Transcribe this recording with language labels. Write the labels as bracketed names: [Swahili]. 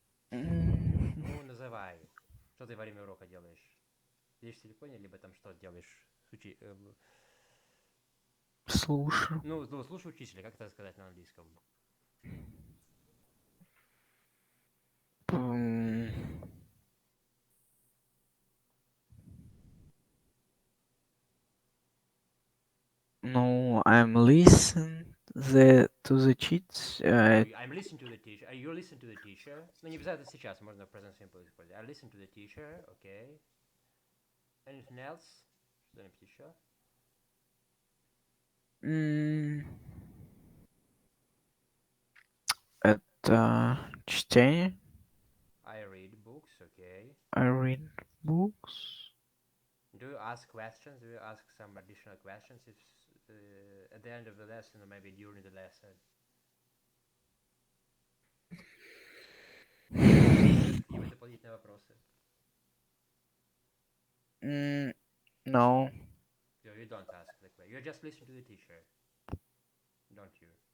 [Russian] Ну, называй. Что ты во время урока делаешь? Сидишь в телефоне, либо там что делаешь? Слушаю. Ну, слушай учителя, как это сказать на английском? [English] М, No, I'm listen to the cheats. No, I'm listening to the teacher. You listen to the teacher. [Russian] Ну, не обязательно сейчас, можно в present simple использовать. [English] I listen to the teacher, okay. Anything else? [Russian] Что-нибудь еще? м, это чтение. [English] I read books, okay. I read books. Do you ask questions? Do you ask some additional questions if at the end of the lesson or maybe during the lesson? [Russian] Задаешь какие-то дополнительные вопросы? [English] Mm, no. You don't ask the question. You just listen to the teacher, don't you?